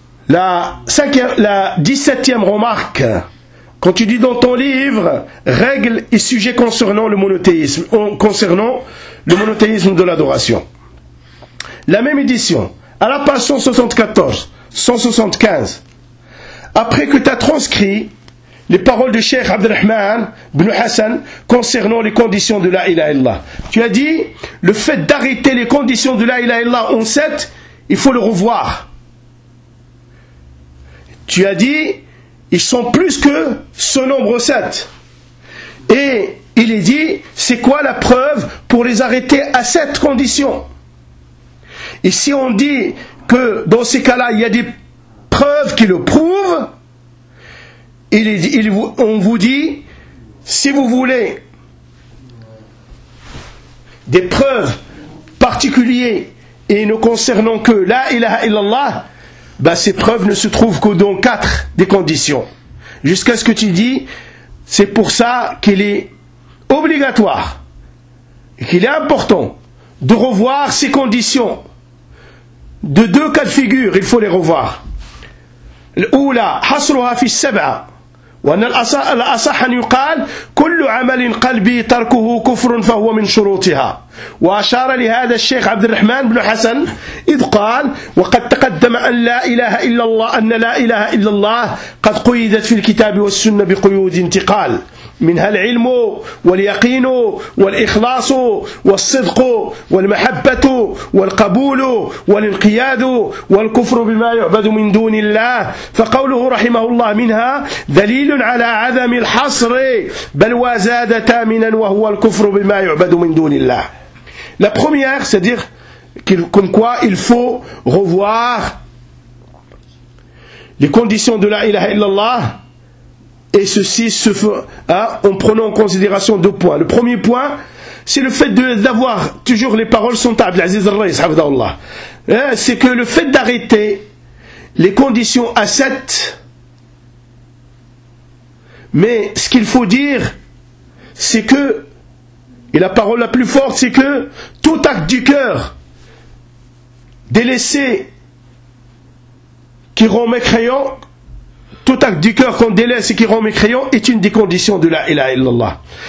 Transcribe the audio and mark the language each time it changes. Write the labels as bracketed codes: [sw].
[fr] La 17e remarque quand tu dis dans ton livre règles et sujets concernant le monothéisme de l'adoration la même édition à la page 174-175 après que tu as transcrit les paroles de Cheikh Abdelrahman ibn Hassan concernant les conditions de la ilaha illallah. Tu as dit, le fait d'arrêter les conditions de la ilaha illallah en 7, il faut le revoir. Tu as dit, ils sont plus que ce nombre 7. Et il est dit, c'est quoi la preuve pour les arrêter à 7 conditions? Et si on dit que dans ces cas-là, il y a des preuves qui le prouvent, on vous dit, si vous voulez des preuves particulières et ne concernant que la ilaha illallah, ben ces preuves ne se trouvent que dans 4 des conditions. Jusqu'à ce que tu dis, c'est pour ça qu'il est obligatoire et qu'il est important de revoir ces conditions. De 2 cas de figure, il faut les revoir. [ar] L'oula, hasruha fi sab'a. وأن الأصح أن يقال كل عمل قلبي تركه كفر فهو من شروطها وأشار لهذا الشيخ عبد الرحمن بن حسن إذ قال وقد تقدم أن لا إله إلا الله أن لا إله إلا الله قد قيدت في الكتاب والسنة بقيود انتقال منها العلم واليقين والإخلاص والصدق والمحبة والقبول والانقياد والكفر بما يعبد من دون الله فقوله رحمه الله منها دليل على عدم الحصر بل وزاد ثامنا وهو الكفر بما يعبد من دون الله [fr] La première, c'est-à-dire comme quoi il faut revoir les conditions de la ilaha illallah. Et ceci se fait en prenant en considération 2 points. Le premier point, c'est le fait d'avoir toujours les paroles sont à Abdelaziz al-Rais, Abdallah. C'est que le fait d'arrêter les conditions à 7, mais ce qu'il faut dire, c'est que, et la parole la plus forte, c'est que tout acte du cœur délaissé qui rend mécréant, tout acte du cœur qu'on délaisse et qui rend mécréant est une des conditions de la ilaha illallah.